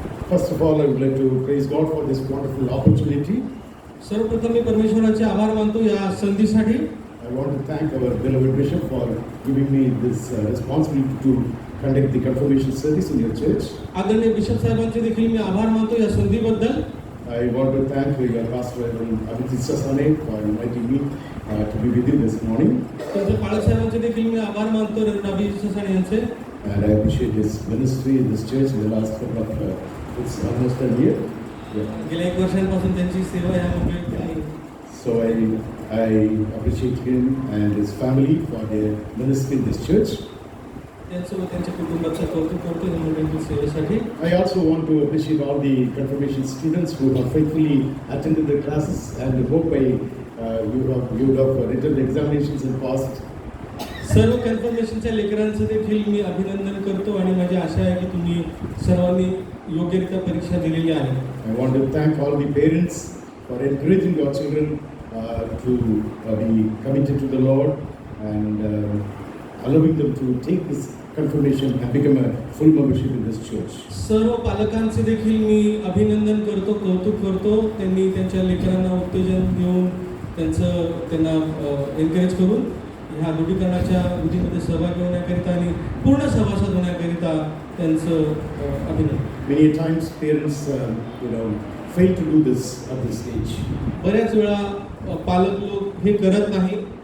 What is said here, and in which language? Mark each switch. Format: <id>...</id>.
<en>First of all, I would like to praise God for this wonderful opportunity.</en> <mr>सर्वप्रथम मी परमेश्वराचे आभार मानतो या संधीसाठी.</mr> <en>I want to thank our beloved bishop for giving me this responsibility to conduct the confirmation service in your church.</en> <mr>आदरणीय bishop साहेबांचे देखील मी आभार मानतो या संधीबद्दल.</mr> <en>I want to thank your pastor Abhijit Sasane for inviting me to be with you this morning.</en> <mr>त्यांचे पालक साहेबांचे देखील मी आभार मानतो, रेव्हरंड अभिजित ससाणे यांचे.</mr> <en>And I appreciate his ministry in this church in the last couple of it's almost a year.</en> <mr>गेल्या 1 वर्षांपासून त्यांची सेवा या मंडळीत आहे.</mr> <en>So I appreciate him and his family for their ministry in this church.</en> <mr>त्यांचं व त्यांच्या कुटुंबाचं कौतुक करतो या मंडळीतील सेवेसाठी.</mr> <en>I also want to appreciate all the confirmation students who have faithfully attended the classes and hope you have written the examinations and passed.</en> <mr>सर्व कन्फर्मेशनच्या लेकरांचं देखील मी अभिनंदन करतो आणि माझी आशा आहे की तुम्ही सर्वांनी योग्यरित्या परीक्षा दिलेली आहे.</mr> <en>I want to thank all the parents for encouraging your children to be committed to the Lord and allowing them to take this confirmation and become a full membership in this church.</en> <mr>सर्व पालकांचे देखील मी अभिनंदन करतो, कौतुक करतो. त्यांनी त्यांच्या लेकरांना उत्तेजन देऊन त्यांना एनकरेज करून ह्या दृढीकरणाच्या विधीमध्ये सहभागी होण्याकरिता आणि पूर्ण सभासद होण्याकरिता त्यांचं अभिनंदन.</mr> <en>Many times parents, fail to do this at this age.</en> <mr>बऱ्याच वेळा पालक लोक हे करत नाही.</mr>